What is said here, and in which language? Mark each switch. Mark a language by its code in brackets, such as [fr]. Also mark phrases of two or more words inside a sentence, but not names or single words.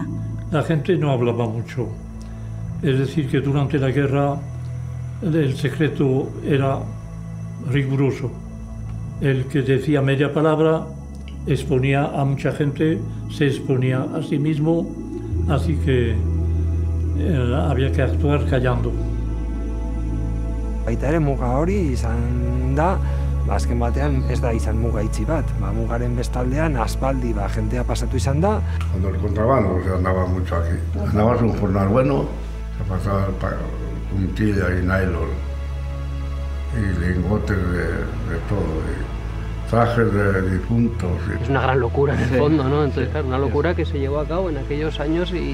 [es] La gente no hablaba mucho. Es decir, que durante la guerra el secreto era riguroso. El que decía media palabra exponía a mucha gente, se exponía a sí mismo, así que había que actuar callando. [eu] Baita ere muga hori izan da, azken batean ez da izan muga itxi bat. Mugaren bestaldean aspaldi jentea pasatu izan da. [es] Cuando el contrabando se andaba mucho aquí. Andabas un jornal bueno, se pasaba puntilla y nylon y lingotes de todo. Trajes de difuntos. Es una gran locura en el fondo, ¿no? Entonces, claro, una locura que se llevó a cabo en aquellos años y...